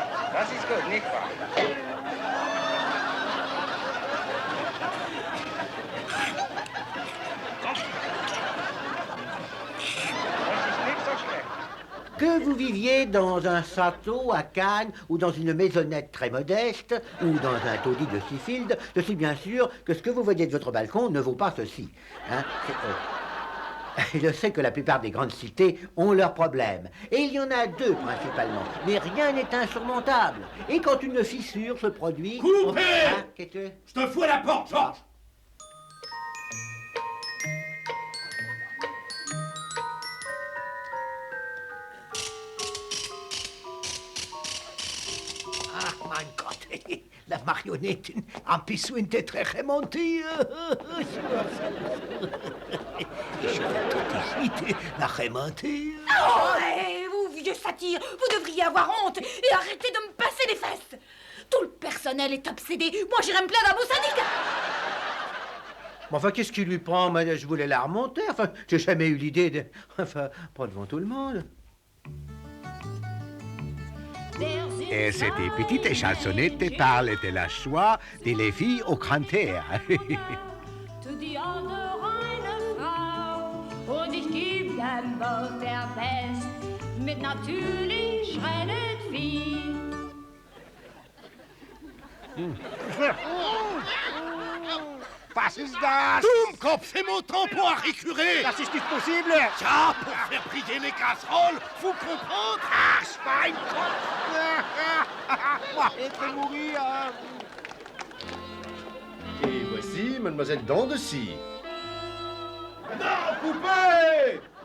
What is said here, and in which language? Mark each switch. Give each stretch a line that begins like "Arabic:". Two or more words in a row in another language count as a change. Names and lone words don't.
German: Das ist gut, nicht wahr?
French: Que vous viviez dans un château à Cannes ou dans une maisonnette très modeste ou dans un taudis de Seafield, je suis bien sûr que ce que vous voyez de votre balcon ne vaut pas ceci. Hein, je sais que la plupart des grandes cités ont leurs problèmes. Et il y en a deux principalement. Mais rien n'est insurmontable. Et quand une fissure se produit... Coupé qu'est-ce que... Je te fous à la porte, Georges.
German: Ah, mein Gott,
French: la marionnette a besoin d'être remontée. Je vais tout de suite la remonter. Oh, vous, vieux satyre, vous devriez avoir honte et arrêter de me passer les fesses. Tout le personnel est obsédé. Moi, j'irai me plaindre à mon syndicat. Bon, enfin, qu'est-ce qui lui prend? Moi, je voulais la remonter. Enfin, j'ai jamais eu l'idée de... Enfin, pas devant tout le monde. Et cette petite chansonnette parle de la joie de les filles au grand air. To die andere eine Frau und ich geb dem Boot der Best mit natürlich schreinet Vieh.
German: Was ist das? Dummkopf,
French: c'est mon tampon à récurer.
German: Das ist nicht
English: possible.
French: Tiens, pour faire briller les casseroles, faut comprendre. Ah, Schweinkopf. Moi, être mourir. Et voici Mademoiselle Dent de Scie. Non, poupée!